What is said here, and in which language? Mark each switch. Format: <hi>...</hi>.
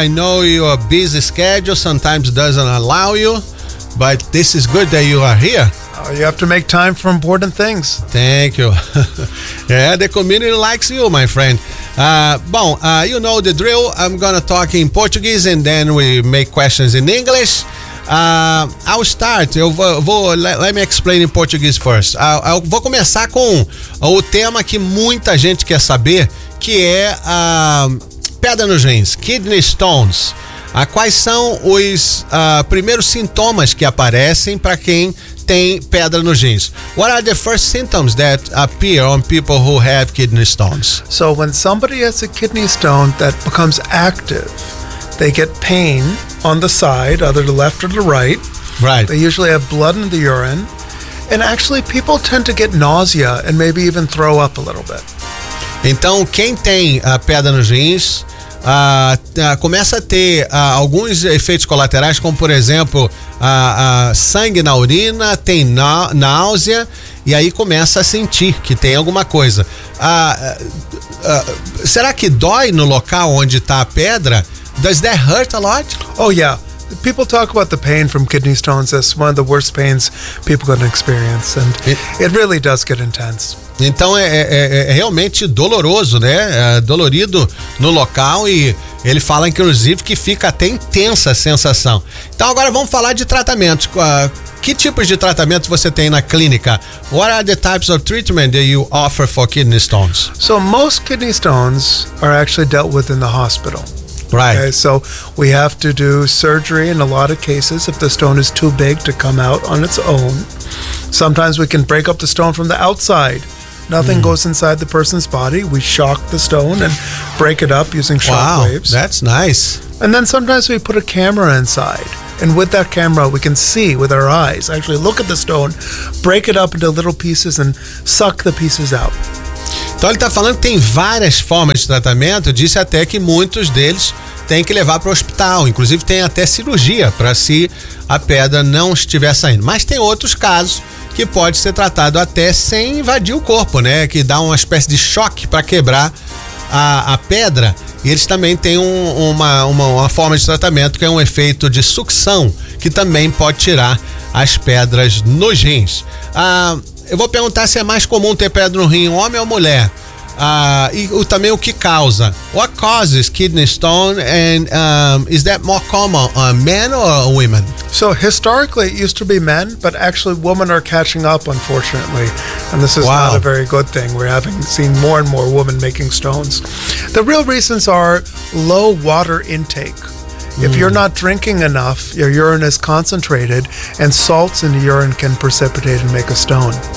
<en>I know your busy schedule sometimes doesn't allow you, but this is good that you are here. You have to make time for important things. Thank you. Yeah, the community likes you, my friend. You know the drill. I'm going to talk in Portuguese and then we make questions in English. I'll start. Let me explain in Portuguese first.</en> <pt>Eu vou começar com o tema que muita gente quer saber, que é a pedra nos rins, kidney stones. Quais são os primeiros sintomas que aparecem para quem tem pedra nos rins?</pt> <en>What are the first symptoms that appear on people who have kidney stones? So when somebody has a kidney stone that becomes active, they get pain on the side, either the left or the right. Right. They usually have blood in the urine. And actually, people tend to get nausea and maybe even throw up a little bit.</en> <pt>Então, quem tem pedra nos rins, começa a ter alguns efeitos colaterais, como, por exemplo, sangue na urina, tem náusea, e aí começa a sentir que tem alguma coisa. Será que dói no local onde está a pedra?</pt> <en>Does that hurt a lot? Oh, yeah. People talk about the pain from kidney stones as one of the worst pains people can experience. And it really does get intense.</en> <pt>Então, é realmente doloroso, né? É dolorido no local e ele fala, inclusive, que fica até intensa a sensação. Então, agora vamos falar de tratamento. Que tipos de tratamento você tem na clínica?</pt> <en>What are the types of treatment that you offer for kidney stones? So, most kidney stones are actually dealt with in the hospital. Right. Okay, so we have to do surgery in a lot of cases if the stone is too big to come out on its own. Sometimes we can break up the stone from the outside. Nothing goes inside the person's body. We shock the stone and break it up using shockwaves. Wow, that's nice. And then sometimes we put a camera inside. And with that camera, we can see with our eyes, actually look at the stone, break it up into little pieces and suck the pieces out.</en> <pt>Então ele está falando que tem várias formas de tratamento, disse até que muitos deles têm que levar para o hospital, inclusive tem até cirurgia para se a pedra não estiver saindo. Mas tem outros casos que pode ser tratado até sem invadir o corpo, né? Que dá uma espécie de choque para quebrar a pedra. E eles também têm uma forma de tratamento que é um efeito de sucção, que também pode tirar as pedras nos rins. Eu vou perguntar se é mais comum ter pedra no rim, homem ou mulher, e também o que causa.</pt> <en>What causes kidney stone and is that more common, men or women? So historically it used to be men, but actually women are catching up, unfortunately. And this is not a very good thing. We're having seen more and more women making stones. The real reasons are low water intake. If you're not drinking enough, your urine is concentrated, and salts in the urine can precipitate and make a stone.</en>